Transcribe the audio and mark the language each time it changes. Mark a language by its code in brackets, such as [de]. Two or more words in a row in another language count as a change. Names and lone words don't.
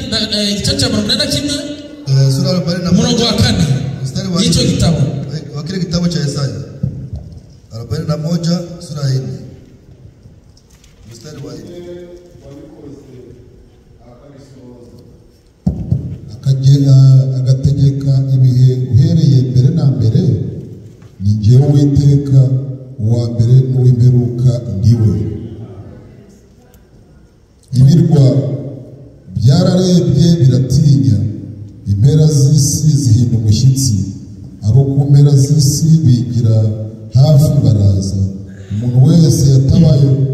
[rw] igice cya 41 [sw] sura 41 [rw] murongo wa 4 y'icyo gitabo [sw] wa kile kitabu cha Yesaya 41 sura 4 mstari wa 4 [rw] akagera agategeka ibihe uhereye mbere na mbere ni jyewe Uwiteka uwa mbere n'uw'imperuka ndiwe. Ibirwa byararebye biratinya, impera z'isi zihinda umushyitsi, abo ku mpera z'isi bigira hafi baraza, umuntu wese yatabaye